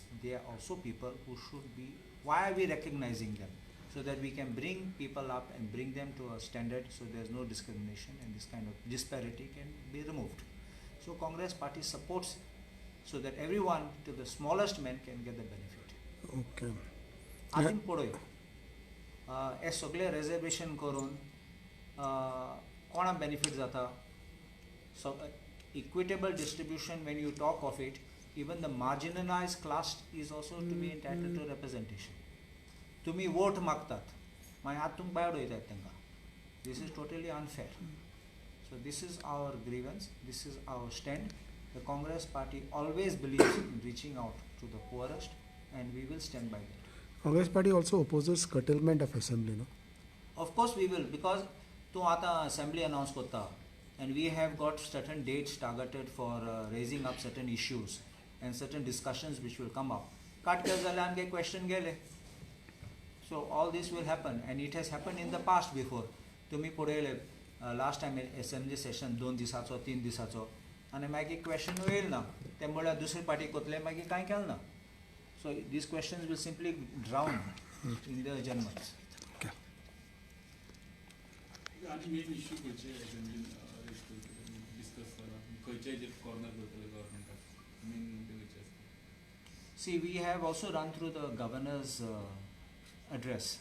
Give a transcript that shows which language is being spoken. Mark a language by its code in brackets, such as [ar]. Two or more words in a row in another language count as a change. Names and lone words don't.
[en] They are also people who should be. Why are we recognizing them? So that we can bring people up and bring them to a standard, so there is no discrimination and this kind of disparity can be removed. So Congress party supports, so that everyone, to the smallest man, can get the benefit. Okay. [kok] आदीन पळय हे सगळे रिजर्वेशन करून कोणा बेनिफिट जाता. [en] So equitable distribution, when you talk of it, even the marginalized class is also to be entitled to representation. [kok] तुम्ही वोट मागतात मागीर आतां तुमकां भायर उडयतात तांकां. [en] This is totally unfair. So this is our grievance, this is our stand. The Congress party always believes in reaching out to the poorest, and we will stand by that. Congress party also opposes curtailment of assembly, no? Of course we will, because [kok] tu ata assembly announce kotta, [en] and we have got certain dates targeted for raising up certain issues and certain discussions which will come up. [kok] Cut ke zale amge question gele. [en] So all this will happen, and it has happened in the past before. [kok] Tumi podele [en] last time assembly session [kok] 2 दिसाचो 3 दिसाचो आनी मागीर question येयल ना, ते म्हळ्यार दुसरी पार्टी कोतले मागीर कांय केलें ना. [en] So these questions will simply drown in the journals. Okay. main issue discuss corner government. See, we have also run through the governor's address.